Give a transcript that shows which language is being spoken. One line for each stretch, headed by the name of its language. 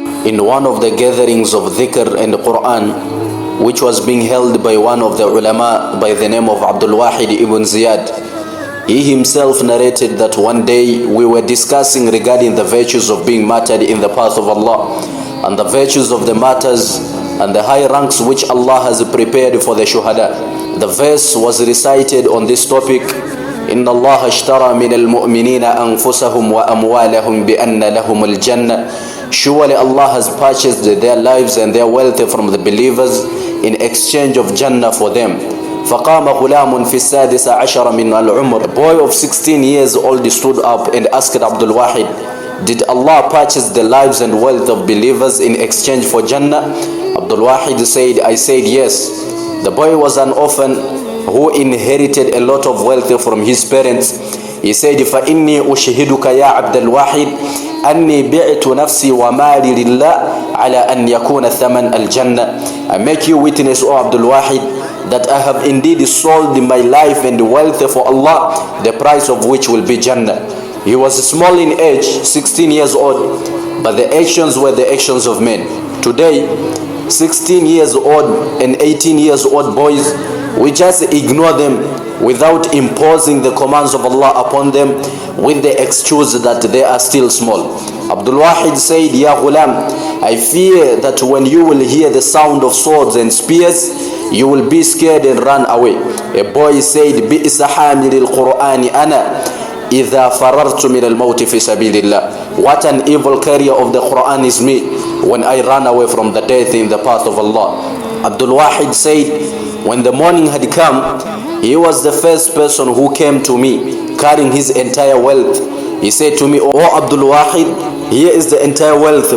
English: In one of the gatherings of dhikr and Quran, which was being held by one of the ulama by the name of Abdul Wahid ibn Ziyad, he himself narrated that one day we were discussing regarding the virtues of being martyred in the path of Allah, and the virtues of the martyrs and the high ranks which Allah has prepared for the shuhada. The verse was recited on this topic:
Arabic: إن الله اشترى من المؤمنين أنفسهم وأموالهم بأن لهم الجنة.
English: Surely Allah has purchased their lives and their wealth from the believers in exchange of Jannah for them.
Arabic: فقام غلام في السادس عشر من العمر.
English: A boy of 16 years old stood up and asked Abdul Wahid, did Allah purchase the lives and wealth of believers in exchange for Jannah? Abdul Wahid said, I said yes. The boy was an orphan who inherited a lot of wealth from his parents. He said,
Arabic: فَإِنِّي أُشْهِدُكَ يَا عَبْدَ الْوَاحِدِ أني بعت نفسي ومالي لله على أن يكون ثمن الجنة.
English: I make you witness, O Abdul Wahid, that I have indeed sold my life and wealth for Allah, the price of which will be Jannah. He was small in age, 16 years old, but the actions were the actions of men. Today, 16 years old and 18 years old boys, we just ignore them without imposing the commands of Allah upon them with the excuse that they are still small. Abdul Wahid said,
Arabic: Ya Ghulam,
English: I fear that when you will hear the sound of swords and spears, you will be scared and run away. A boy said,
Arabic: بِئْسَ حَامِلِ الْقُرْآنِ أَنَا إِذَا فَرَرْتُ مِنَ الْمَوْتِ فِي سَبِيلِ اللَّهِ.
English: What an evil carrier of the Quran is me when I run away from the death in the path of Allah. Abdul Wahid said, when the morning had come, he was the first person who came to me carrying his entire wealth. He said to me, O Abdul Wahid, here is the entire wealth.